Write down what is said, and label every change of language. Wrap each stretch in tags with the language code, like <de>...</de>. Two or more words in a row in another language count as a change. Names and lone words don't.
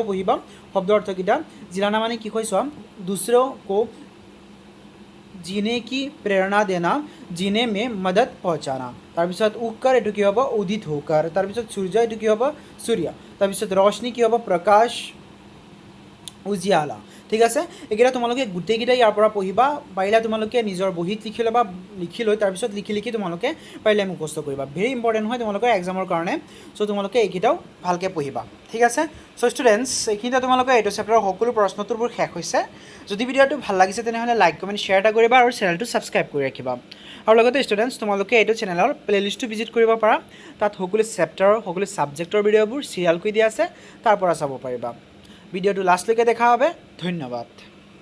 <as>পঢ়িবা শব্দ অৰ্থকেইটা জিলানা মানে কি কয় চোৱা</as> <hi>দুसरों को जीने की प्रेरणा देना जीने में मदद पहुँचाना</hi> <as>তাৰপিছত উৎকাৰ এইটো কি হ'ব উদিত হোকাৰ তাৰপিছত সূৰ্য এইটো কি হ'ব সূৰ্য তাৰপিছত ৰশ্মি কি হ'ব প্ৰকাশ উজিয়ালা ঠিক আছে এইকেইটা তোমালোকে গোটেইকেইটা ইয়াৰ পৰা পঢ়িবা পাৰিলে তোমালোকে নিজৰ বহীত লিখি ল'বা লিখি লৈ তাৰপিছত লিখি তোমালোকে পাৰিলে মুখস্থ কৰিবা ভেৰি ইম্পৰ্টেণ্ট হয় তোমালোকৰ এক্সামৰ কাৰণে চ' তোমালোকে এইকেইটাও ভালকৈ পঢ়িবা ঠিক আছে চ' ষ্টুডেণ্টছ এইখিনিতে তোমালোকে এইটো চেপ্টাৰৰ সকলো প্ৰশ্নোত্তৰবোৰ শেষ হৈছে যদি ভিডিঅ'টো ভাল লাগিছে তেনেহ'লে লাইক কমেণ্ট শ্বেয়াৰ এটা কৰিবা আৰু চেনেলটো ছাবস্ক্ৰাইব কৰি ৰাখিবা আৰু লগতে ষ্টুডেণ্টছ তোমালোকে এইটো চেনেলৰ প্লেলিষ্টটো ভিজিট কৰিব পাৰা তাত সকলো চেপ্টাৰৰ সকলো ছাবজেক্টৰ ভিডিঅ'বোৰ চিৰিয়েল কৰি দিয়া আছে তাৰ পৰা চাব পাৰিবা ভিডিঅ'টো লাষ্টলৈকে দেখা হবে ধন্যবাদ</as>